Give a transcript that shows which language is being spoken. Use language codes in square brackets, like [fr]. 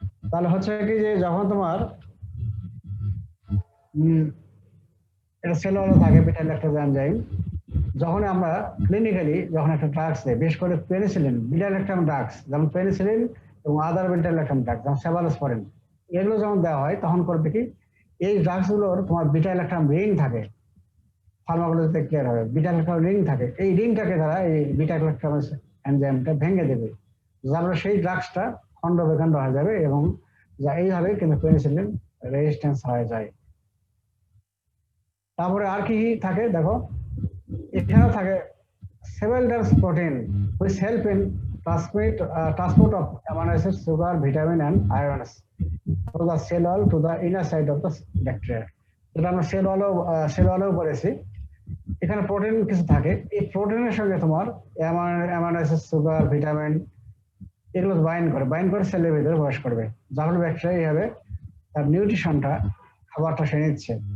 [bn] তাহলে হচ্ছে কি যে যখন তোমার এটা সেল ওয়ালও থাকে বিটা ল্যাকটেজ এনজাইম, যখন আমরা ক্লিনিক্যালি যখন একটা ড্রাগস দেয়, বিশেষ করে পেনিসিলিন বিটা ল্যাকটাম ড্রাগস যেমন পেনিসিলিন এবং আদার বিটা ল্যাকটাম ড্রাগস যেমন সেভালোস্পোরিন, এগুলো যখন দেওয়া হয় তখন করবে কি এই ড্রাগসগুলোর তোমার বিটা ল্যাকটাম রিং থাকে, ফার্মাকোলজিতে ক্লিয়ার হবে বিটা ল্যাকটাম রিং থাকে, এই রিংটাকে তারা এই বিটা ল্যাকটাম এনজাইমটা ভেঙে দেবে, যার সেই ড্রাগসটা খণ্ড বিখণ্ড হয়ে যাবে এবং যা এইভাবে কিন্তু পেনিসিলিন রেজিস্ট্যান্স হয়ে যায়। তারপরে আর কি থাকে দেখো, এখানে থাকে সেভেলডার্স protein [en] which help in transport of amino acids, sugar, vitamin and ions through the cell wall to the inner side of the bacteria. [bn] যেটা আমরা সেল ওয়ালও পড়েছি, এখানে প্রোটিন কিছু থাকে, এই প্রোটিনের সঙ্গে তোমার অ্যামাইনো অ্যাসিড, সুগার, ভিটামিন এগুলো বাইন্ড করে সেলের ভিতরে প্রবেশ করবে, যার ফলে ব্যাকটেরিয়া এইভাবে তার নিউট্রিশনটা খাবারটা সে নিচ্ছে।